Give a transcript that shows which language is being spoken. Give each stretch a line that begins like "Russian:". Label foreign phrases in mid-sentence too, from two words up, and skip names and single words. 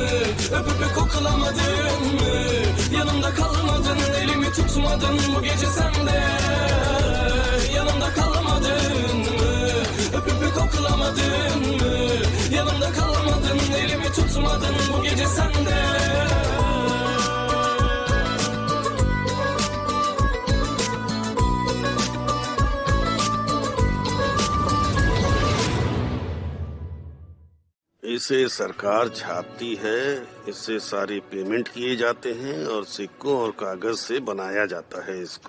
Turkish: Öpüp koklamadın mı? Yanımda kalmadın, elimi tutmadın bu gece sen de. Yanımda kalmadın mı? Öpüp koklamadın mı? Yanımda kalmadın, elimi tutmadın bu gece sen de.
Hindi: इसे सरकार छापती है, इससे सारे पेमेंट किए जाते हैं और सिक्कों और कागज से बनाया जाता है इसको।